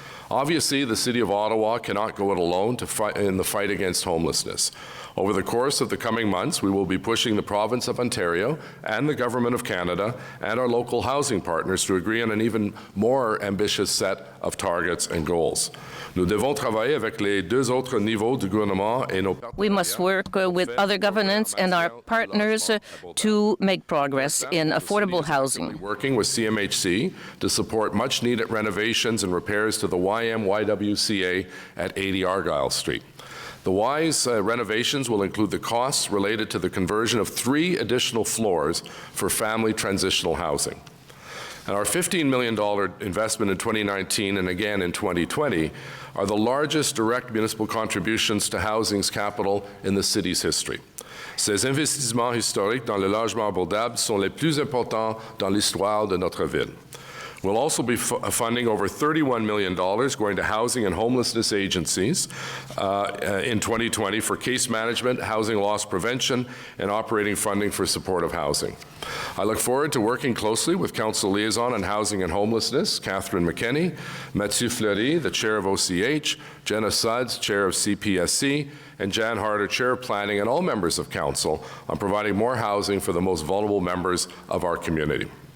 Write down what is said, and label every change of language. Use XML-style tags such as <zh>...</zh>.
<en>Obviously, the City of Ottawa cannot go it alone in the fight against homelessness. Over the course of the coming months, we will be pushing the Province of Ontario and the Government of Canada and our local housing partners to agree on an even more ambitious set of targets and goals.</en> <fr>Nous devons travailler avec les deux autres niveaux du gouvernement et nos partenaires.</fr> <en>We must work with other governments and our partners to make progress in affordable housing. Working with CMHC to support much-needed renovations and repairs to the YMYWCA at 80 Argyle Street. The Y's renovations will include the costs related to the conversion of 3 additional floors for family transitional housing. And our $15 million investment in 2019 and again in 2020 are the largest direct municipal contributions to housing's capital in the city's history.</en> <fr>Ces investissements historiques dans le logement abordable sont les plus importants dans l'histoire de notre ville.</fr> <en>We'll also be funding over $31 million going to housing and homelessness agencies in 2020 for case management, housing loss prevention, and operating funding for supportive housing. I look forward to working closely with Council Liaison on Housing and Homelessness, Catherine McKinney, Mathieu Fleury, the Chair of OCH, Jenna Sudds, Chair of CPSC, and Jan Harder, Chair of Planning, and all members of Council on providing more housing for the most vulnerable members of our community.</en>